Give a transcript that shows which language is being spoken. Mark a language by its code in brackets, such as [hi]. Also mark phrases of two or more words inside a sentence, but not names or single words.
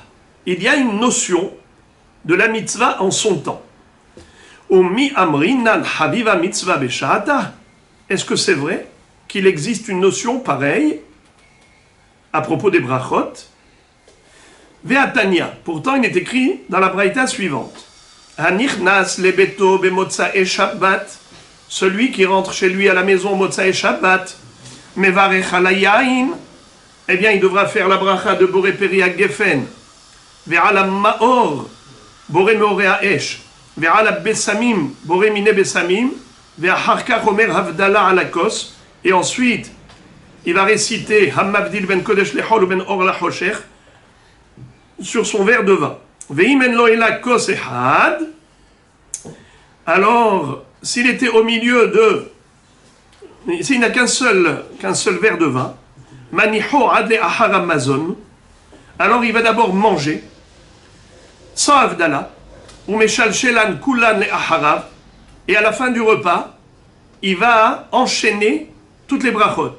[fr] Il y a une notion de la mitzvah en son temps. [he] ומי אמרינן חביבה מצוה בשעתה. [fr] est-ce que c'est vrai qu'il existe une notion pareille à propos des brachot? Ve'atania, pourtant il est écrit dans la braïta suivante. [he] הנכנס לביתו במוצאי שבת, [fr] celui qui rentre chez lui à la maison [he] מוצאי שבת, מברך על היין, [fr] eh bien il devra faire la bracha de [he] בורא פרי הגפן, ועל המאור, בורא מאורי האש, ועל הבשמים, בורא מיני בשמים, ואחר כך אומר הבדלה על הכוס, [fr] et ensuite il va réciter [he] המבדיל בין קודש לחול [fr] ou [he] בין אור לחושך [fr] sur son verre de vin. [he] ואם אין לו אלא כוס אחד. [fr] Alors, s'il était au milieu de, s'il n'a qu'un seul verre de vin, [he] מניחו עד לאחר המזון, [fr] alors il va d'abord manger sans avdala, ou [he] משל שלהן כולן לאחריו, [fr] et à la fin du repas, il va enchaîner toutes les brachot.